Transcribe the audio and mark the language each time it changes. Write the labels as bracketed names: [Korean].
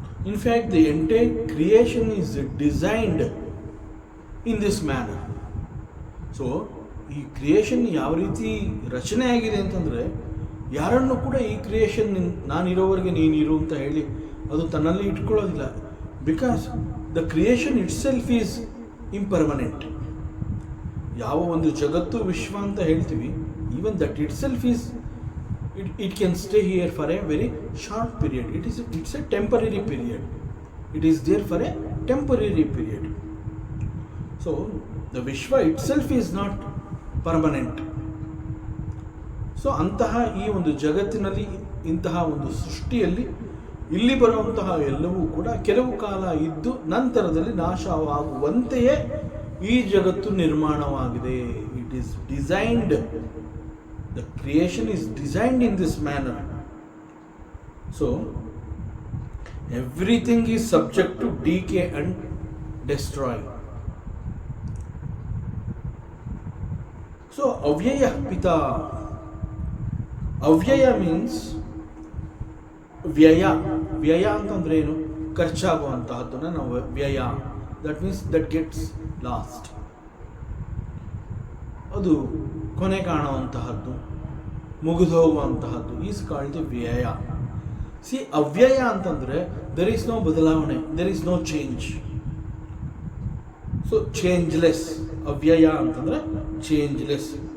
[English] In fact, the entire creation is designed in this manner. [Kannada] So, ಈ creation ಯಾವ ರೀತಿ ರಚನೆ ಆಗಿದೆ ಅಂತಂದರೆ, ಯಾರನ್ನು ಕೂಡ ಈ ಕ್ರಿಯೇಷನ್ ನಾನಿರೋವರೆಗೆ ನೀನಿರು ಅಂತ ಹೇಳಿ ಅದು ತನ್ನಲ್ಲಿ ಇಟ್ಕೊಳ್ಳೋದಿಲ್ಲ. [English] Because the creation itself is impermanent. [Kannada] ಯಾವ ಒಂದು ಜಗತ್ತು ವಿಶ್ವ ಅಂತ ಹೇಳ್ತೀವಿ, [English] Even that itself is it can stay here for a very short period. It's a temporary period. It is there for a temporary period. So the Vishwa itself is not permanent. [Kannada] So ಅಂತಹ ಈ ಒಂದು ಜಗತ್ತಿನಲ್ಲಿ, ಇಂತಹ ಒಂದು ಸೃಷ್ಟಿಯಲ್ಲಿ ಇಲ್ಲಿ ಬರುವಂತಹ ಎಲ್ಲವೂ ಕೂಡ ಕೆಲವು ಕಾಲ ಇದ್ದು ನಂತರದಲ್ಲಿ ನಾಶವಾಗುವಂತೆಯೇ ಈ ಜಗತ್ತು ನಿರ್ಮಾಣವಾಗಿದೆ. [English] It is designed. The creation is designed in this manner. So, everything is subject to decay and destroy. So, Avyaya Pita. Avyaya means Vyaya. [Kannada] Vyaya ಅಂತಂದ್ರೆ ಏನು? ಖರ್ಚಾಗುವಂತಹದ್ದನ್ನ ನಾವು ವ್ಯಯ. [English] That means that gets lost. [Kannada] ಅದು ಕೊನೆ ಕಾಣುವಂತಹದ್ದು, ಮುಗಿದು ಹೋಗುವಂತಹದ್ದು [English] is called [Kannada] ವ್ಯಯ. [English] see ಅವ್ಯಯ [Kannada] ಅಂತಂದರೆ [English] there is no [Kannada] ಬದಲಾವಣೆ, [English] There is no change. So changeless. ಅವ್ಯಯ [Kannada] ಅಂತಂದರೆ [English] Changeless.